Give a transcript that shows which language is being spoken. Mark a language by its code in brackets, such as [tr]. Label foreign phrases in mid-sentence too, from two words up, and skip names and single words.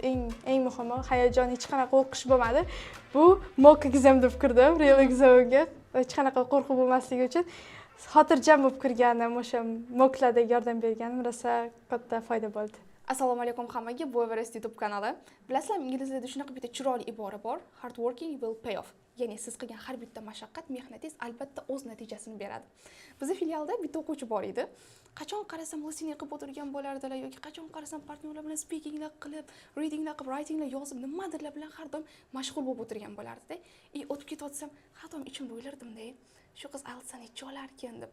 [uz] Eng muhimi, hayajon hech qanaqa o'qish bo'lmadi. Bu [en] mock exam [uz] deb kirdim, real examga. Hech qanaqa qo'rquv bo'lmasligi uchun xotirjam bo'lib kirganim, o'sha mocklarda yordam berganim rosa katta foyda bo'ldi. Assalomu alaykum hammaga, bu Everest YouTube kanali. Bilasizlarmi, ingliz tilida shunaqa bitta chiroyli ibora bor. [en] Hard working will pay off. [uz] Ya'ni siz qilgan har bitta mashaqqat, mehnatingiz albatta o'z natijasini beradi. Bizning filialda bitta o'quvchi bor edi. Qachon qarasam listening qilib o'tirgan bo'lardilar yoki qachon qarasam partnyorlar bilan speakinglar qilib, readinglar qilib, writinglar yozib, nimadirlar bilan har doim mashg'ul bo'lib o'tirgan bo'lardi-da. O'tib ketayotsam, har doim ichimda o'ylardim-da, shu qiz IELTSdan necha olarkan deb.